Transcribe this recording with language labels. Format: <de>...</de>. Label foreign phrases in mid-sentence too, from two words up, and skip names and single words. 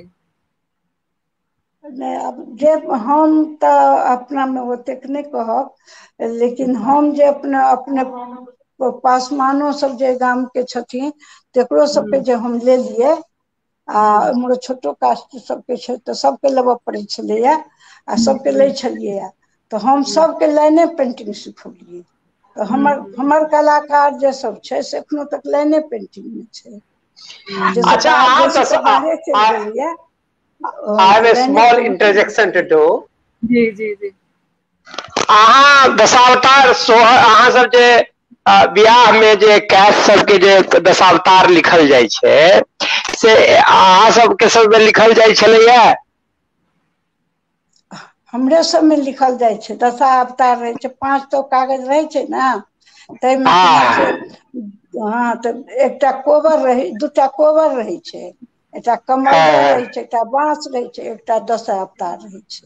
<mai>नहीं, अब जे हम तो अपना में ओतेक नहीं कहब, लेकिन हम जे अपने पासमानो सब जे गाम के छथिन तेकरो सबके जे हम लेलिए, आ हमरो छोटो कास्ट सबके छै तो सबके लेबऽ पड़ै छलैया, आ सबके लै छलिए। तो हम सबके लाइने पेंटिंग सिखौलिए। तो हमर कलाकार जे सब छै से एखनो तक लाइने पेंटिंग में छै। अच्छा, बाहरे चलि गेलिए।</mai> <en>I have a small interjection to do.</en> <mai>जी जी जी। अहाँ दशावतार अहाँ सब जे बियाह में जे कैश सबके जे दशावतार लिखल जाय छै से अहाँ सबके सबमे लिखल जाय छलैया? हमरे सबमे लिखल जाइ छै, दशावतार रहै छै, 5 कागज रहै छै ने, ताहिमे हाँ तऽ एकटा कोबर रहै, 2टा कोबर रहै छै, एकटा कमलदर रहै छै, एकटा बाँस रहै छै, एकटा दशावतार रहै छै।</mai>